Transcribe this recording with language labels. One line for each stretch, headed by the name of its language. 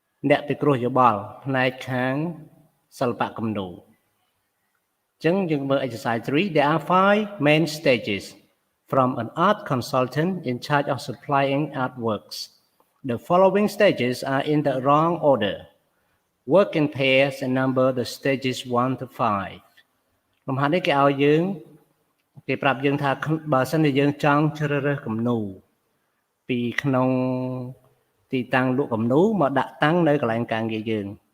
Khmer: អ្នកពិគ្រោះយោបល់ផ្នែកខាងសិល្បៈគំនូរចឹងយើងមើល
English: exercise 3 there are 5 main stages from an art consultant in charge of supplying artworks. The following stages are in the wrong order. Work in pairs and number the stages 1 to 5.
Khmer: លំហាត់នេះគេឲ្យយើងគេប្រាប់យើងថាបើសិនជាយើងចង់ជ្រើសរើសគំនូរពីក្នុងទីតាំងលក់គំនូរមកដាក់តាំងនៅកន្លែងការងារយើង